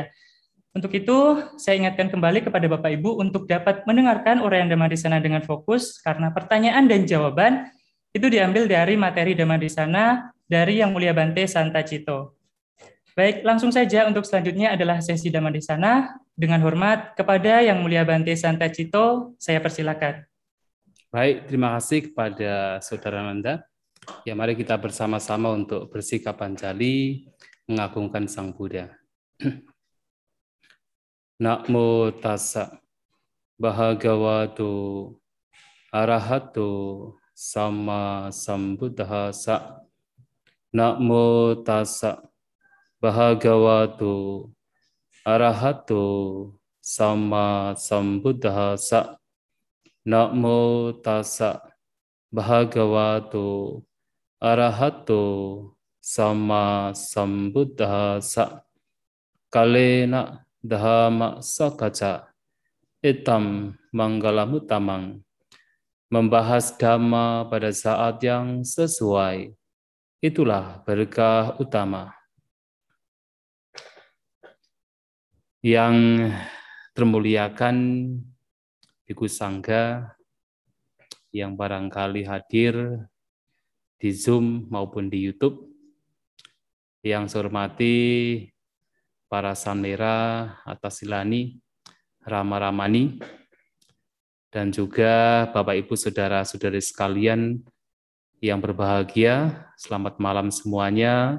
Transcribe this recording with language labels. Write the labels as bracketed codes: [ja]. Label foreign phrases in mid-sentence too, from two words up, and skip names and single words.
[id] Untuk itu, saya ingatkan kembali kepada Bapak Ibu untuk dapat mendengarkan uraian Dhamma di sana dengan fokus, karena pertanyaan dan jawaban itu diambil dari materi Dhamma di sana dari Yang Mulia Bante Santa Cito. Baik, langsung saja untuk selanjutnya adalah sesi Dhamma di sana. Dengan hormat kepada Yang Mulia Bante Santa Cito, saya persilakan. Baik, terima kasih kepada Saudara Nanda. Ya, mari kita bersama-sama untuk bersikap Pancali, mengagungkan Sang Buddha. [pi] Namo tassa Bhagavato Arahato Sama Sambuddhassa. Namo tassa Bhagavato Arahato Sama Sambuddhassa. Namo tassa Bhagavato Arahato Sama Sambuddhassa. Kalena Dhamma Sakaca Itam Manggalamutamang. [id] Membahas dhamma pada saat yang sesuai, itulah berkah utama. Yang termuliakan Biku Sangga yang barangkali hadir di Zoom maupun di YouTube, yang saya hormati para Sanera atas Silani, Rama-Ramani, dan juga Bapak Ibu Saudara-saudari sekalian yang berbahagia, selamat malam semuanya.